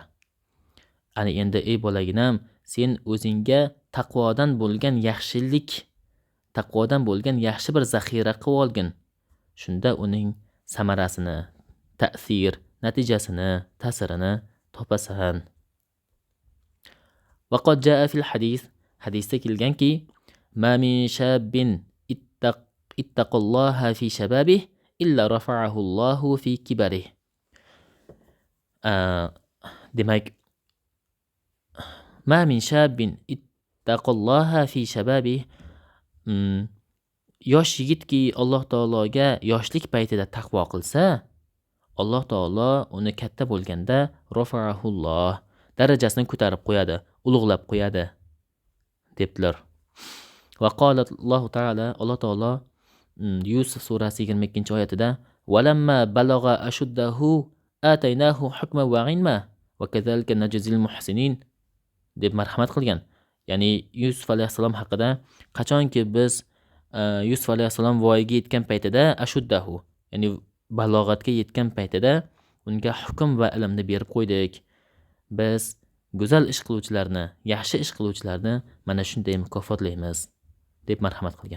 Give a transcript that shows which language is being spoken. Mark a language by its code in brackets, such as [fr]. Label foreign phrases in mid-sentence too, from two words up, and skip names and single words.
[uz] Ani endi, ey bolaginam, sen o'zingga taqvodan bo'lgan yaxshi bir zaxira qilib olgin. Shunda uning samarasini, ta'sir, natijasini, ta'sirini topasan. [ar] وقد جاء في الحديث [uz] hadisda kelganki [ar] ما من شاب اتق الله في شبابه إلا رفعه الله في كبره. demak ما من شاب اتق الله في شبابه, [uz] yosh yigitki Alloh taologa yoshlik paytida taqvo qilsa, Alloh taolo uni katta bo'lganda rafa'ahulloh, darajasini ko'tarib qo'yadi, ulug'lab qo'yadi debdilar. [ar] وقال [uz] Alloh taolo, Alloh taolo Yusuf surasi 22-oyatida [ar] ولما بلغ أشده آتيناه حكما وعلما وكذلك نجزي المحسنين [uz] deb marhamat qilgan. Ya'ni Yusuf alayhisalom haqida, qachonki biz Yusuf alayhisalom voyaga yetgan paytida ashuddahu, ya'ni balog'atga yetgan paytida unga hukm va ilmni berib qo'ydik. Biz go'zal ish qiluvchilarni, yaxshi ish qiluvchilarni mana shunday mukofotlaymiz deb marhamat qilgan.